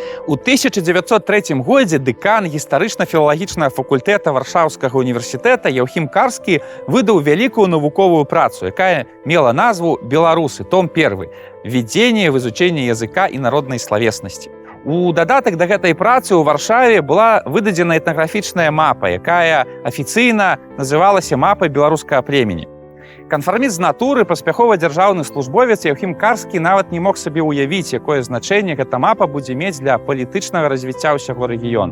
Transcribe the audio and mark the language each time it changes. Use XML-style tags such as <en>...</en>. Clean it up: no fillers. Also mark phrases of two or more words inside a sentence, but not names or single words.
<be>У 1903 годзе дэкан гістарычна-філалагічнага факультэта Варшаўскага універсітэта Яўхім Карскі выдаў вялікую навуковую працу, якая мела назву «Беларусы. Том 1.</be> <ru>Введение в изучение языка и народной словесности».</ru> <be>У дадатак да гэтай працы ў Варшаве была выдадзена этнаграфічная мапа, якая афіцыйна называлася «Мапа беларускага племені». Канфарміст з натуры, паспяховы дзяржаўны службовец Яўхім Карскі нават не мог сабе ўявіць, якое значэнне гэта мапа будзе мець для палітычнага развіцця ўсяго рэгіёну.</be>